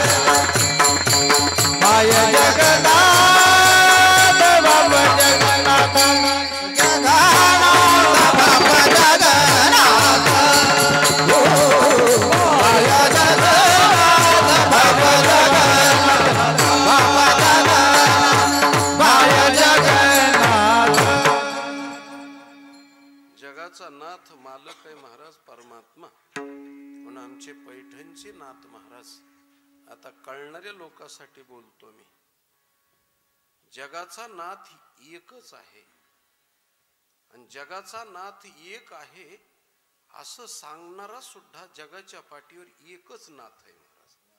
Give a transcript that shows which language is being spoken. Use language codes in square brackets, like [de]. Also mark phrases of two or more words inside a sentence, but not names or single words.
[mr] माय जगन्नाथ बाप जगन्नाथ, जगन्नाथ बाप जगन्नाथ, माय जगन्नाथ बाप जगन्नाथ, माय जगन्नाथ. जगाचा नाथ मालक आहे महाराज परमात्मा. म्हणून आमचे पैठणचे नाथ महाराज, आता कळणाऱ्या लोकांसाठी बोलतो मी, जगाचा नाथ एकच आहे आणि जगाचा नाथ एक आहे असं सांगणारा सुद्धा जगाच्या पाठीवर एकच नाथ आहे महाराज.